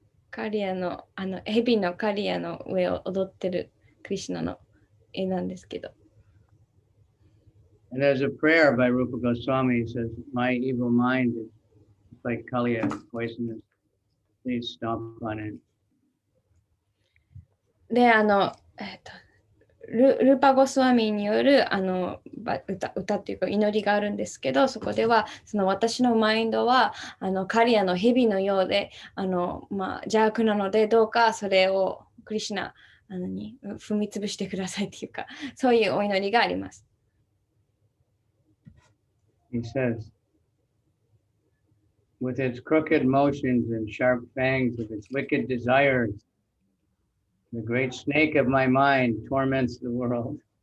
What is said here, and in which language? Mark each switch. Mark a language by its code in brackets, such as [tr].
[ja] カリアの、ヘビのカリアの上を踊ってるクリシュナの絵なんですけど。 [en] and there's a prayer by Rupa Goswami. He says, "My evil mind is like Kaliya, poisonous. Please stop on it." [ja] で、ルーパゴスワミによる歌っていうか祈りがあるんですけど、そこではその私のマインドはカリアの蛇のようで邪悪なので、どうかそれをクリシュナに踏み潰してくださいっていうか、そういうお祈りがあります。 [en] He says, "With its crooked motions and sharp fangs, with its wicked desires, the great snake of my mind torments the world."